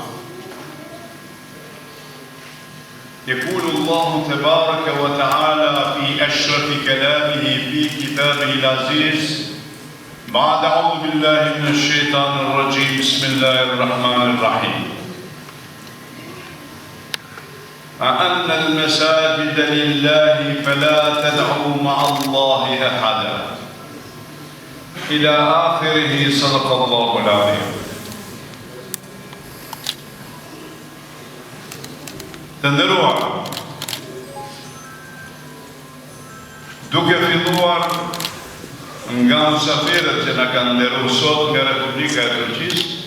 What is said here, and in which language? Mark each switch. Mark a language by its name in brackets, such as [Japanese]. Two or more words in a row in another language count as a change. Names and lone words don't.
[Arabic] يقول الله تبارك وتعالى في أشرف كلامه في كتابه العزيز بعد أعوذ بالله من الشيطان الرجيم بسم الله الرحمن الرحيم أن المساجد لله فلا تدعوا مع الله أحدا إلى آخره صدق الله العظيم. [Albanian] Të nderuar, duke filluar nga mysafirët që na kanë nderuar sot nga Republika e Turqisë,